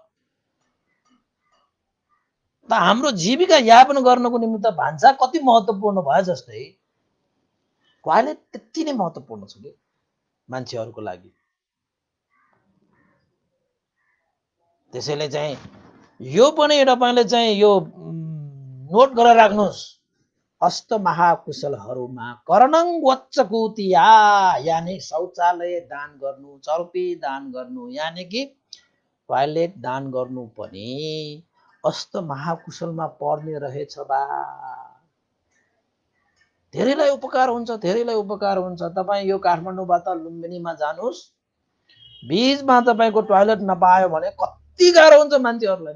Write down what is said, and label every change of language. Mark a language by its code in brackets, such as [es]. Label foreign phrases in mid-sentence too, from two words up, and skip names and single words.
[ne] त हाम्रो जीविका यापन गर्नको निम्ति भान्सा कति महत्त्वपूर्ण भयो जस्तै टोयलेट त्यति नै महत्त्वपूर्ण छ कि मान्छेहरूको लागि। त्यसैले चाहिँ यो पनि तपाईले चाहिँ यो नोट गरेर राख्नुहोस्। अष्ट महाकुशलहरूमा [pi] करणं वच्चकुतिया, [ne] यानि शौचालय दान गर्नु, चर्पी दान गर्नु, [hi] यानि कि [ne] टोयलेट दान गर्नु पनि अष्ट महाकुशलमा पर्ने रहेछ बा। धेरैलाई उपकार हुन्छ, धेरैलाई उपकार हुन्छ। तपाईँ यो काठमाडौँबाट लुम्बिनीमा जानुहोस्, बीचमा तपाईँको टोयलेट नपायो भने कति गाह्रो हुन्छ मान्छेहरूलाई।